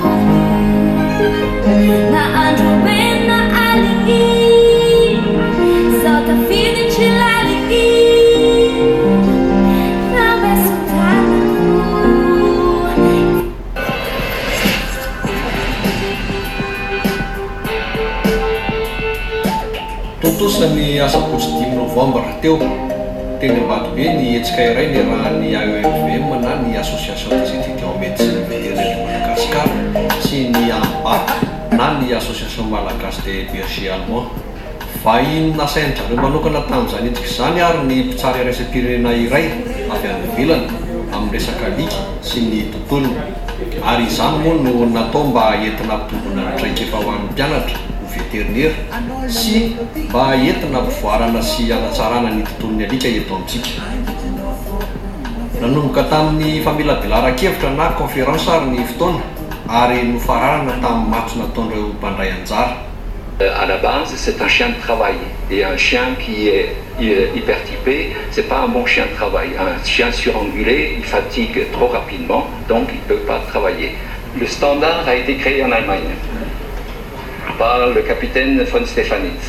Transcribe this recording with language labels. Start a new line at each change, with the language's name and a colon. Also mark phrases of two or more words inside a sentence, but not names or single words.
Malagasy: Na andro mena aligny, sao tafiditry laligny, nameso tanako. Tontosany asabotsy 10 novambra teo teny Ambatobe ny hetsika iray niarahan'ny AEFVM na ny Association des étudiants en médecine vétérinaire de Madagascar sy ny AMBAC na ny Association malagasy des bergers allemands. Vahiny nasain'izareo manokana tamin'izany hetsika izany ary ny mpitsara raisam-pirenena iray avy any ivelany amin'ny resaka alika sy ny tontolony. Ary izany moa no natao mba entina ampitombona ny traikefa ho an'ny mpianatra veterinera sy mba entina ampivoarana sy hanatsarana ny tontolon'ny alika eto amintsika. Nanomboka tamin'ny famelabelara-kevitra na conférence ary ny fotoana ary nofararana tamin'ny matso nataon'ireo mpandray anjara.
French: À la base, c'est un chien de travail. Et un chien qui est hypertypé, c'est pas un bon chien de travail. Un chien surangulé, il fatigue trop rapidement, donc il ne peut pas travailler. Le standard a été créé en Allemagne par le capitaine von Stefanitz.